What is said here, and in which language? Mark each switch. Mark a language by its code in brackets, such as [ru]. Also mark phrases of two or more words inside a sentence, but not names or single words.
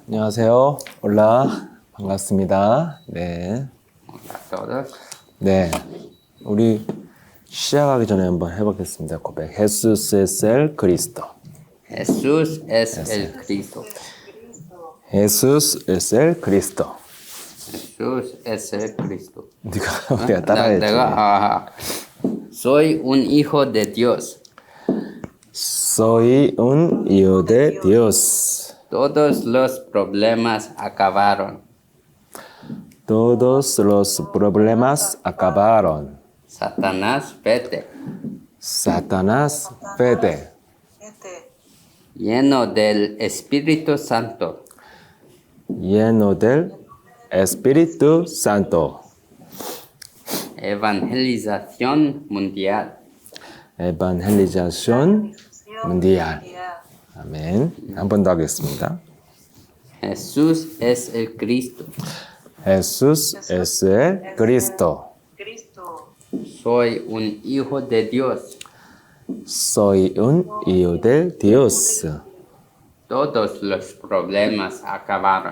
[ko] 안녕하세요. 올라 반갑습니다. 네. 네. 우리 시작하기 전에 한번 해보겠습니다. 고백. [es] Jesús es el Cristo. Jesús es el Cristo. Jesús es el Cristo. Jesús es el Cristo. [ko] 우리가 따라야지. [es] Soy un hijo de Dios. Soy un hijo de Dios. Todos los problemas acabaron. Todos los problemas acabaron. Satanás, vete. Satanás, vete. Lleno del Espíritu Santo. Lleno del Espíritu Santo. Evangelización mundial. Evangelización mundial. [ko] 아멘. 한 번 더 하겠습니다. [es] Jesús es el Cristo. Jesús es el Cristo. Soy un hijo de Dios. Soy un hijo de Dios. Todos los problemas acabaron.